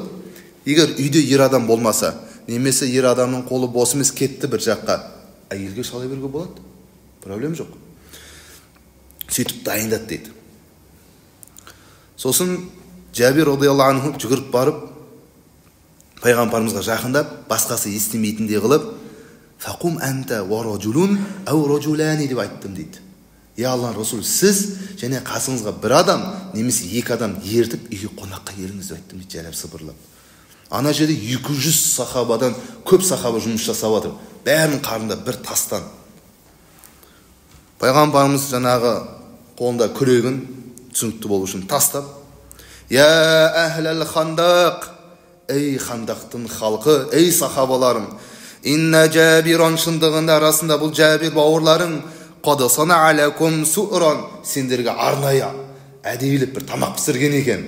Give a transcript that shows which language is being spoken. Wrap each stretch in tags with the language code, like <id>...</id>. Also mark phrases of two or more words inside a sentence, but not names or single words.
<kk>Егер үйде ер адам болмаса, немесе ер адамның қолы бос емес, кетті бір жаққа, әйелге шала беруге болады. Проблем жоқ. Сөйтіп дайындат дейді. Сосын Жабир</kk> <ar>رضي الله عنه</ar> <kk>жүгіріп барып, пайғамбарымызға жақындап, басқасы естімейтіндей қылып,</kk> <ar>"فقم أنت ورجل أو رجلان"</ar> <kk>деп айттым дейді.</kk> <ar>"يا الله رسول,</ar> <kk>сіз және қасыңызға бір адам, немесе екі адам ертіп үйге қонаққа келіңіз" деп айттым дейді, жайлап сыбырлап. Ана жерде 200 сахабадан көп сахаба жұмыс жасап жатыр. Бәрінің қарында бір тастан. Пайғамбарымыз жаңағы қолында күрегін, түсінікті болу үшін тастап,</kk> <ar>"يا أهل الخندق,</ar> <kk>ей хандақтың халқы, ей сахабаларым,</kk> <ar>إن جابرا,</ar> <kk>шындығында арасында бұл Жабир бауырларың,</kk> <ar>قد صنع لكم سورا,</ar> <kk>сендерге арнайы әдейілеп бір тамақ пісірген екен.</kk>